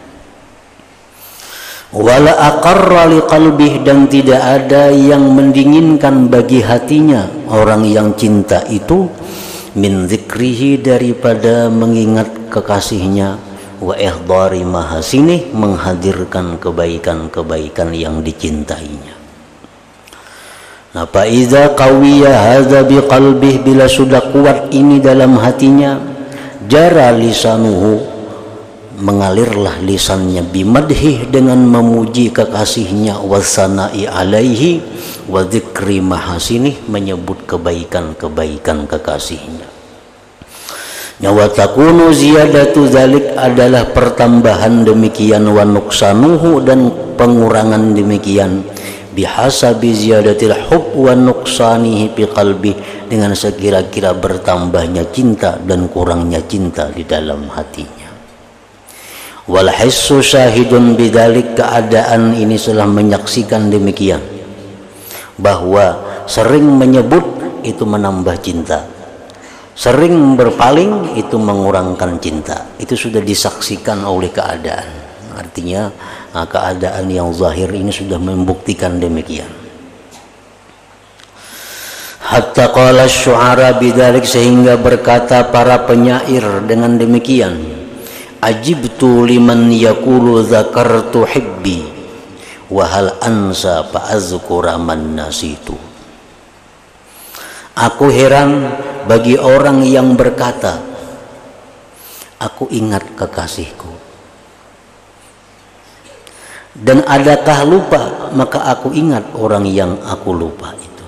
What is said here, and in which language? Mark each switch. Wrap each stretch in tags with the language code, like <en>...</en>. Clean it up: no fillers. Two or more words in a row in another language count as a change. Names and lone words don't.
<ar>ولا أقر لقلبه,</ar> <id>dan tidak ada yang mendinginkan bagi hatinya orang yang cinta itu,</id> <ar>من ذكره,</ar> <id>daripada mengingat kekasihnya,</id> <ar>وإحضار محاسنه,</ar> <id>menghadirkan kebaikan-kebaikan yang dicintainya. Nah,</id> <ar>فإذا قوي هذا بقلبه,</ar> <id>bila sudah kuat ini dalam hatinya,</id> <ar>جرى لسانه,</ar> <id>mengalirlah lisannya, bimadhih, dengan memuji kekasihnya,</id> <ar>والثناء عليه وذكر محاسنه,</ar> <id>menyebut kebaikan-kebaikan kekasihnya.</id> <ar>وتكون زيادة ذلك,</ar> <id>adalah pertambahan demikian,</id> <ar>ونقصانه,</ar> <id>dan pengurangan demikian,</id> <ar>بحسب زيادة الحب ونقصانه في القلب,</ar> <id>dengan sekira-kira bertambahnya cinta dan kurangnya cinta di dalam hatinya.</id> <ar>والحس شاهد بذلك,</ar> <id>keadaan ini telah menyaksikan demikian, bahwa sering menyebut itu menambah cinta, Sering berpaling itu mengurangkan cinta. Itu sudah disaksikan oleh keadaan. Artinya keadaan yang zahir ini sudah membuktikan demikian.</id> <ar>حتى قال الشعراء بذلك,</ar> <id>sehingga berkata para penyair dengan demikian.</id> <ar>عجبت لمن يقول ذكرت حبي وهل أنسى فأذكر من نسيت.</ar> <id>Aku heran bagi orang yang berkata, aku ingat kekasihku. Dan adakah lupa, maka aku ingat orang yang aku lupa itu.</id>